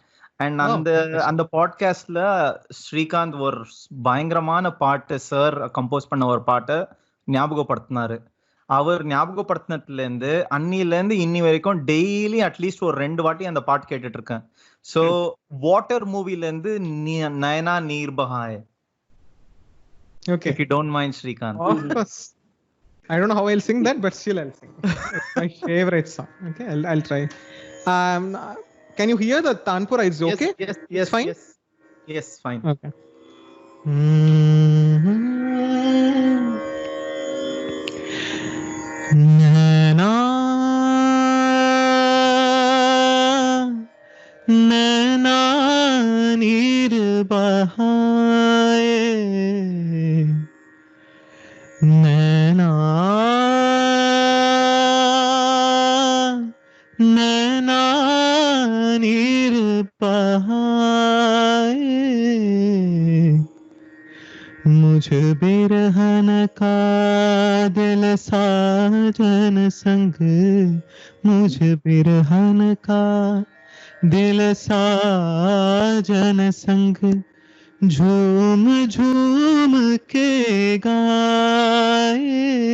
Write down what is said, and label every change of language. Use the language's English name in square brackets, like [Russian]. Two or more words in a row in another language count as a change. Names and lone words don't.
[Tamil] அண்ட் அந்த பாட்காஸ்ட்ல ஸ்ரீகாந்த் ஒரு பயங்கரமான பாட்டு, சார் கம்போஸ் பண்ண ஒரு பாட்டை ஞாபகப்படுத்தினாரு. அவர் ஞாபகப்படுத்தினதுல இருந்து அன்னில இருந்து இன்னி வரைக்கும் [English] daily at least [Tamil] ஒரு 2 வாட்டி அந்த பாட்டு கேட்டுட்டு இருக்கேன். சோ வாட்டர் மூவில இருந்து [Hindi] नयना नीर बहाए. [English] Okay. If you don't mind, Srikanth. Of course. I don't know how I'll sing that, but still I'll sing. My favorite song. Okay, I'll try. Can you hear the Tanpura? It's okay? Yes, fine? Yes, fine. [Hindi] Okay. नाना नाना नीर बहाए नाना नाना नीर bahaye मुझ बिरहन का दिल साजन संग मुझ बिरहन का दिल साजन संग झूम झूम के गाए